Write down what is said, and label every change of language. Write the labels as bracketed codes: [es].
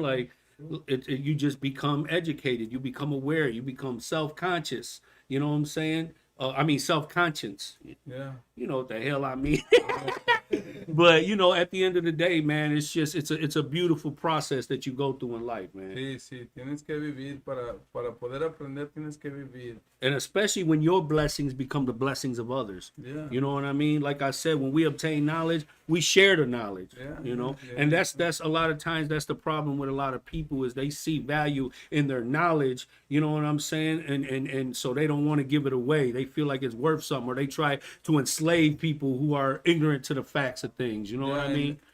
[en] Like, you just become educated. You become aware. You become self-conscious. You know what I'm saying? I mean, self-conscious. Yeah. You know what the hell I mean? But, you know, at the end of the day, man, it's just, it's a beautiful process that you go through in life, man. [es] Sí, tienes que vivir para poder aprender, tienes que vivir. [en] And especially when your blessings become the blessings of others. Yeah. You know what I mean? Like I said, when we obtain knowledge, we share the knowledge. Yeah, You know, yeah, and that's a lot of times that's the problem with a lot of people is they see value in their knowledge. You know what I'm saying? And so they don't want to give it away. They feel like it's worth something, or they try to enslave people who are ignorant to the facts of things. You know what I mean?